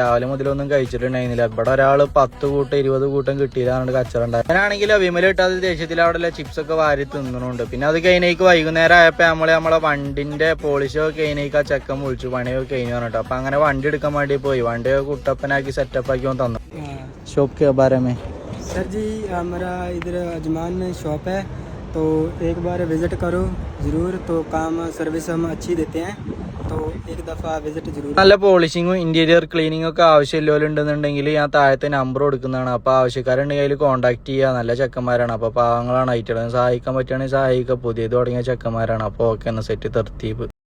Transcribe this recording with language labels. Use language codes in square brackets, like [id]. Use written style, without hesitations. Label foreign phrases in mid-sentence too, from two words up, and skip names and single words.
[ml] രാവിലെ മുതലൊന്നും കഴിച്ചിട്ടുണ്ടായിരുന്നില്ല. ഇവിടെ ഒരാൾ 10 കൂട്ടം 20 കൂട്ടം കിട്ടിയില്ലാണ്ട് കച്ചറുണ്ടായി. അങ്ങനെയാണെങ്കിൽ വിമല കിട്ടാത്ത ദേഷ്യത്തിൽ അവിടെ ചിപ്സ് ഒക്കെ വാരി തിന്നുന്നുണ്ട്. പിന്നെ അത് കഴിഞ്ഞേക്ക് വൈകുന്നേരം ആയപ്പോൾ നമ്മളെ വണ്ടിന്റെ പോളിഷൊക്കെ കഴിഞ്ഞേക്ക് ആ ചെക്കൻ വിളിച്ചു, പണിയൊക്കെ കഴിഞ്ഞു പറഞ്ഞിട്ട്. അപ്പൊ അങ്ങനെ വണ്ടി എടുക്കാൻ വേണ്ടി പോയി. വണ്ടിയൊക്കെ കുട്ടപ്പനാക്കി സെറ്റപ്പ് ആക്കി തന്നു. [hi] शॉप के बारे में सर जी, हमारा इधर अजमान में शॉप है, तो एक बार विज़िट करो ज़रूर. तो काम सर्विस हम अच्छी देते हैं, तो एक दफ़ा विज़िट ज़रूर. [ml] നല്ല പോളിഷിങ്ങും [en] interior cleaning [ml] ഒക്കെ ആവശ്യമില്ലോലുണ്ടെന്നുണ്ടെങ്കിൽ ഞാൻ താഴത്തെ നമ്പർ കൊടുക്കുന്നതാണ്. അപ്പോൾ ആവശ്യക്കാരുണ്ടെങ്കിൽ അതിൽ കോൺടാക്ട് ചെയ്യുക. നല്ല ചെക്കന്മാരാണ്, അപ്പോൾ പാവങ്ങളാണ്. ആയിട്ടുള്ളത് സഹായിക്കാൻ പറ്റുകയാണെങ്കിൽ സഹായിക്കുക. പുതിയത് തുടങ്ങിയ ചെക്കന്മാരാണ്. അപ്പോൾ ഓക്കെ, എന്നാൽ സെറ്റ് തർത്തീബ്.